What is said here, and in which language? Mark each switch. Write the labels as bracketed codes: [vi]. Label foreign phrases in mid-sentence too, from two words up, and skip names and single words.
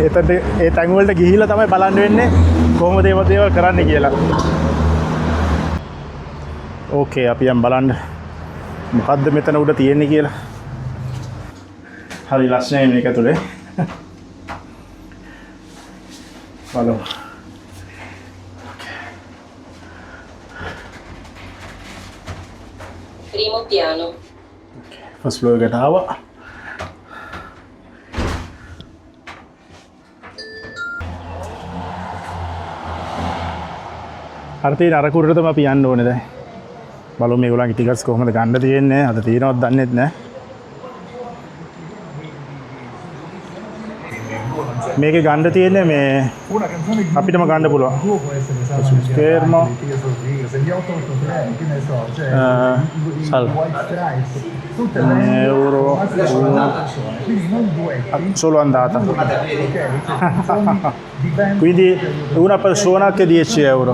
[si] එතනට ඒ තැන් වලට ගිහිල්ලා තමයි බලන්න වෙන්නේ කොහොමද ඒව දේවල් කරන්න කියලා. ඕකේ අපි යම් බලන්න මොකද්ද මෙතන උඩ තියෙන්නේ කියලා. හරි ලස්සනයි මේක ඇතුලේ. බලමු. [it] Primo piano. [en] First floor [si] එකට ආවා. අර තියෙන අර කුරට තමයි අපි යන්න ඕනේ දැන්. බලමු මේගොල්ලන්ගේ ටිකට්ස් කොහොමද ගන්න තියෙන්නේ. අද තියෙනවද දන්නේ නැහැ. මේකේ ගන්න තියෙන්නේ මේ අපිටම ගන්න පුළුවන්. [it] Schermo. Euro. Solo andata. Quindi una persona che 10 euro.